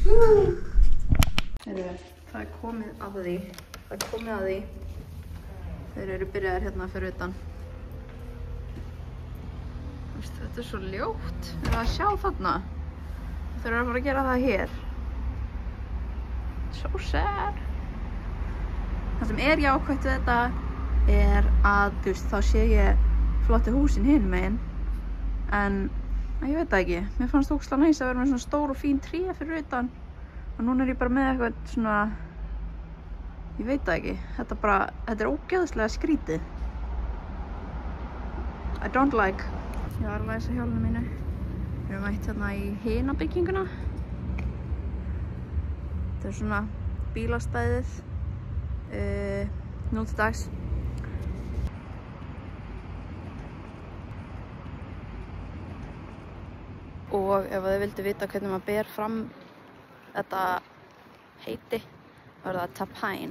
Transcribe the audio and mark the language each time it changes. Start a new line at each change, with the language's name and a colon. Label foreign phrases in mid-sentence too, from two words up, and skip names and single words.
Icelandic: Það er komið að því. Þeir eru byrjaðir hérna fyrir utan. Þetta er svo ljótt. Þeir eru að sjá þarna. Þeir eru að fara að gera það hér.
English: So sad.
Icelandic: Það sem er jákvætt við þetta er að, þú veist, þá sé ég flotti húsin hinum megin. En, ég veit það ekki. Mér fannst ógeðslega næs að vera með svona stór og fín tré fyrir utan. Og núna er ég bara með eitthvað svona, ég veit það ekki. Þetta er ógeðslega skrítið.
English: I don't like.
Icelandic: Ég var að læsa hjólinu mínu. Við erum mætt hérna í hina bygginguna. Þetta er svona bílastæðið nú til dags. Og ef þið vildu vita hvernig maður ber fram þetta heiti, þá er það Tapijn.